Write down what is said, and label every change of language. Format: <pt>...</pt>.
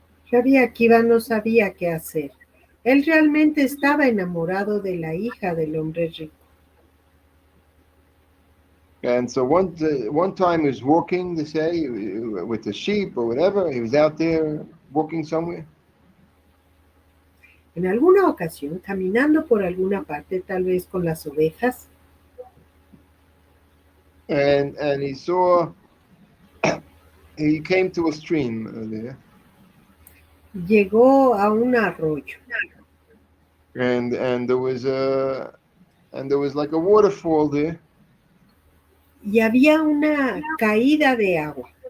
<es>Rabbi Akiva no sabía qué hacer. Él realmente estaba enamorado de la hija del hombre rico.</es> <en>And so one time he was walking, they say, with the sheep or whatever. He was out there walking somewhere.</en> <es>En alguna ocasión, caminando por alguna parte, tal vez con las ovejas,</es> <en>And he saw, he came to a stream there.</en> <es>llegó a un arroyo</es> <en>And there was like a waterfall there.</en> <es>y había una caída de agua.</es>